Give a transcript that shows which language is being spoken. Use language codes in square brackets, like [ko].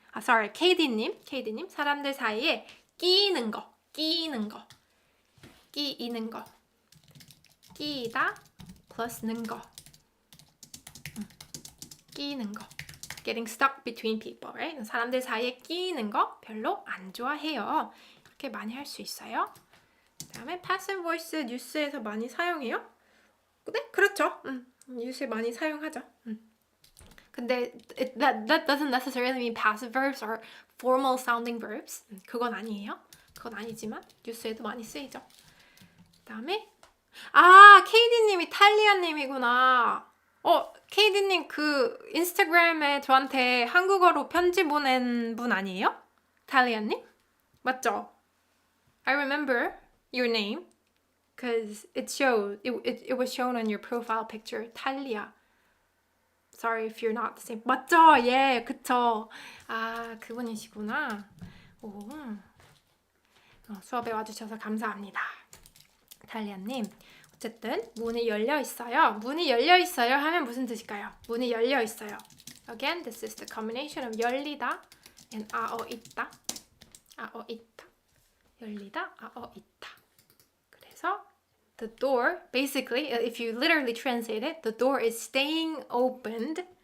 [en] sorry, [ko] KD님, 사람들 사이에 끼는 거, 끼이는 거, 끼다 plus 는 거, 끼는 거, [en] getting stuck between people, right? [ko] 사람들 사이에 끼는 거 별로 안 좋아해요. 이렇게 많이 할 수 있어요. 그다음에 passive voice 뉴스에서 많이 사용해요? 네, 그렇죠. 뉴스에 많이 사용하죠. 근데 [en] that doesn't necessarily mean passive verbs or formal sounding verbs. [ko] 그건 아니에요. 그건 아니지만 뉴스에도 많이 쓰이죠. 그다음에 KD님 이탈리아님이구나. 케이디님 그 인스타그램에 저한테 한국어로 편지 보낸 분 아니에요? 탈리아님? 맞죠? [en] I remember your name because it was shown on your profile picture. [ko] 탈리아. [en] Sorry if you're not the same. [ko] 맞죠? 예, 그쵸. 아, 그분이시구나. 오. 수업에 와주셔서 감사합니다. 탈리아님. 어쨌든 문이 열려 있어요. 문이 열려 있어요 하면 무슨 뜻일까요? 문이 열려 있어요. [en] Again, this is the combination of 열리다 and 있다. [ko] 있다. 열리다, 있다. 그래서 [en] the door, basically, if you literally translate it, the door is staying opened.